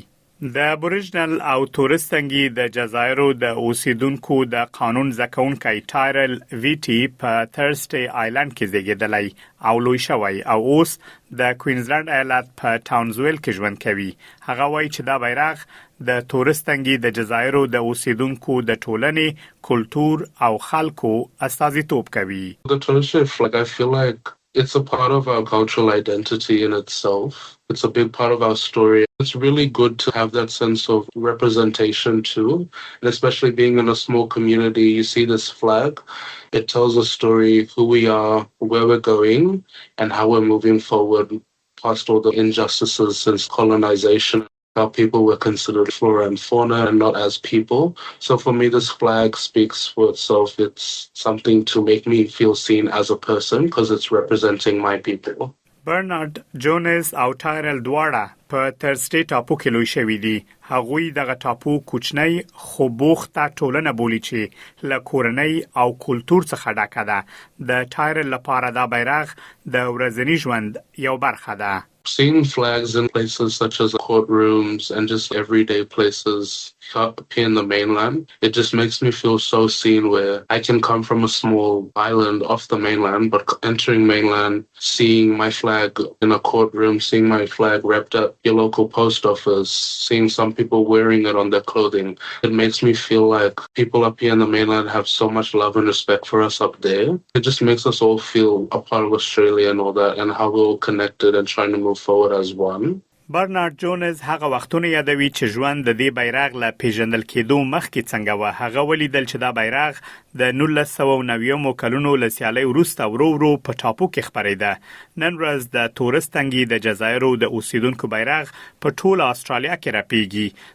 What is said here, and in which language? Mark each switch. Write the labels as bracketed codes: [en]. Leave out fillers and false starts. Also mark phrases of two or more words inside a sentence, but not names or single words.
[ps] د ابوریجنل او تورستانګي د جزایرو د اوسیدونکو د قانون زکونکي ټایرل ویټي په ثرسټي آیلند کې زیږیدلی او لوی شوی او اوس د کوینزلند ایالت په ټاونزویل کې ژوند کوي. هغه وایي چې دا بیرغ د تورستانګي د جزایرو د اوسیدونکو د ټولنې، کلتور او خلکو استازیتوب کوي. [en] The traditional flag, I feel like it's a part of our cultural identity in itself. It's a big part of our story. It's really good to have that sense of representation too. And especially being in a small community, you see this flag, it tells a story, who we are, where we're going, and how we're moving forward past all the injustices since colonization. How people were considered flora and fauna and not as people. So for me, this flag speaks for itself. It's something to make me feel seen as a person because it's representing my people. [ps] برنارد جونز او ټایرل دواړه په ثرسټي ټاپو کې لوی شوي دي. هغوی دغه ټاپو کوچنی خو بوخته ټولنه بولي چې له کورنۍ او کلتور څخه ډکه ده. د ټایرل لپاره دا بیرغ د ورځني ژوند یو برخه ده. [en] Seeing flags in places such as courtrooms and just everyday places appear in the mainland, it just makes me feel so seen where I can come from a small island off the mainland, but entering mainland, seeing my flag in a courtroom, seeing my flag wrapped up your local post office, seeing some people wearing it on their clothing, it makes me feel like people up here in the mainland have so much love and respect for us up there. It just makes us all feel a part of Australia and all that, and how we're all connected and trying to move forward as one. [ps] برنارد جونز هغه وختونه یادوي چې ژوند د دې بیرغ له پیژندل کېدو مخکې څنګه و. هغه ولیدل چې دا بیرغ د 1990 کلونو له سیالۍ وروسته ورو ورو په ټاپو کې خپرېده. نن ورځ د تورستانګي د جزایرو د اوسیدونکو بیرغ په ټول استرالیا کې راپیږي.